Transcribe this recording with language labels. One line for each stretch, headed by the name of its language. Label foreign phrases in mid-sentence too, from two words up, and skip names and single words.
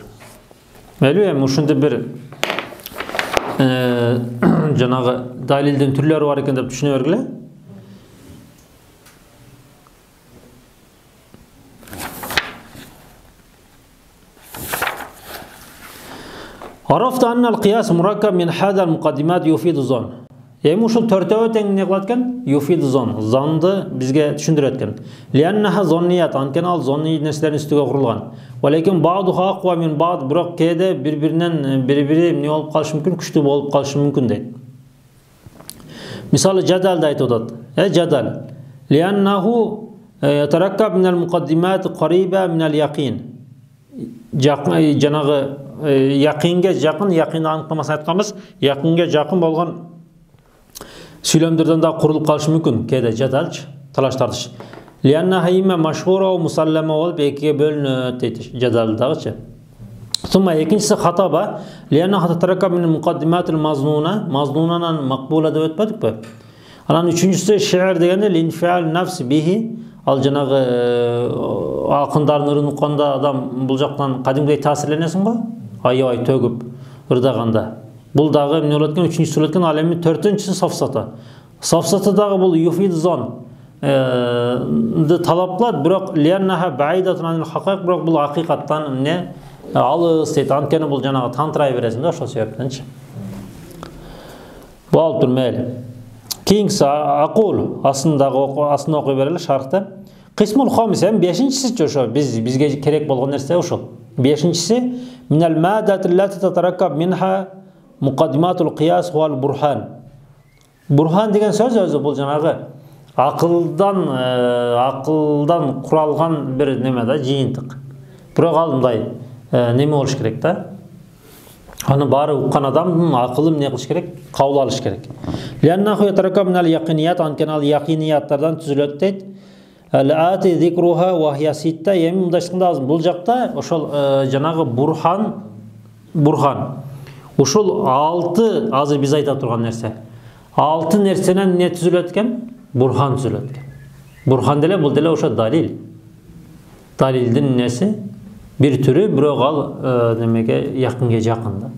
Kyrgyz: Мейли, ушундай бир жанагы далилдин түрлөрү бар экен деп түшүнө бергиле.
Arabic: عرفت أن القياس مركب من هذه المقدمات يفيد الظن.
Kyrgyz: Ушул төртөө тең эмне кылат экен?
Arabic: يفيد الظن,
Kyrgyz: занды бизге түшүндүрөт экен.
Arabic: لأنها ظنية,
Kyrgyz: анткени ал зонни нерселердин үстүгө курулган.
Arabic: ولكن بعضها أقوى من بعض,
Kyrgyz: бирок кээде бири-биринен бири эмне болуп калышы мүмкүн, күчтүү болуп калышы мүмкүн дейт. Мисалы жадалды айтып атат. Жадал.
Arabic: لأنه يتركب من المقدمات قريبة من اليقين.
Kyrgyz: Жанагы яқинге жакын, яқинди аныктамасын айтканбыз, яқинге жакын болгон сүйлөмдөрдөн да курулуп калышы мүмкүн. Кээде жадалчы, талаш-тартыш.
Arabic: لأنها إما مشهورة ومسلمة
Kyrgyz: болуп экиге бөлүнөт дейт жадалдагычы. Сумма экинчиси хатаба.
Arabic: لأنها تتركب من المقدمات المظنونة,
Kyrgyz: мазнунанан макбула деп өтпөдүкпү? Анан үчүнчүсү шиър дегенде
Arabic: لانفعال النفس به,
Kyrgyz: ал жанагы акындардын ырын укканда адам бул жактан кадимдей таасирленесиң го, аябай төгүп ырдаганда. Бул дагы эмне болот экен? Үчүнчүсү болот экен, ал эми төртүнчүсү сафсата. Сафсата дагы бул
Arabic: يفيد الظن
Kyrgyz: талап кылат, бирок
Arabic: لأنها بعيدة عن الحقائق,
Kyrgyz: бирок бул акыйкаттан эмне алыс дейт. Анткени бул жанагы тантырай бересиң да, ошол себептенчи. Болуп тур, мейли. Кейингиси акул, астында окуй берели шархта.
Arabic: القسم الخامس,
Kyrgyz: бешинчиси ошо бизге керек болгон нерсе ошол.
Arabic: Бешинчиси من المواد التي تتركب منها مقدمات القياس والبرهان.
Kyrgyz: Бурхан деген сөз өзү бул жанагы акылдан куралган бир неме да, жыйынтык. Бирок ал мындай неме болуш керек да. Аны баары уккан адамдын акылы эмне кылыш керек? Кабыл алыш керек.
Arabic: لأنه يتركب من اليقينيات,
Kyrgyz: анткени ал якинияттардан түзүлөт дейт.
Arabic: الآتي ذكرها وهي ستة,
Kyrgyz: эми мындайчыкында бул жакта ошол жанагы бурхан ушул 6 азыр биз айта турган нерсе. 6 нерсенен не түзүлөт экен? Бурхан түзүлөт экен. Бурхан деле бул деле ошо далил. Далилдин нерси бир түрү, бирок ал немеге якынга жакын да.